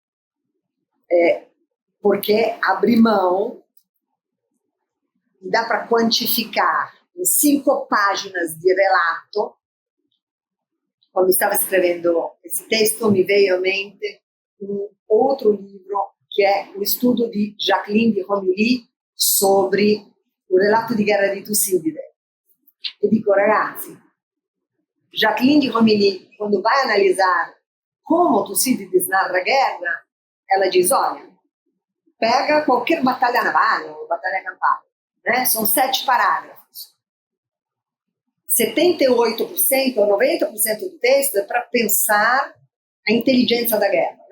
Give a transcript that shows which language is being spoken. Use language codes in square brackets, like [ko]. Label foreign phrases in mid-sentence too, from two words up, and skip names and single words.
[pt] Porque abre mão, e dá para quantificar em 5 páginas de relato. Quando estava escrevendo esse texto, me veio à mente um outro livro, que é o estudo de Jacqueline de Romilly sobre o relato [it] di guerra di [pt] Tucídide. E [it] dico, ragazzi, [pt] Jacqueline de Romilly, quando vai analisar como Tucídides narra a guerra, ela diz, olha, pega qualquer batalha naval ou batalha campal, né? São 7 parágrafos. 78% ou 90% do texto é para pensar a inteligência da guerra, né?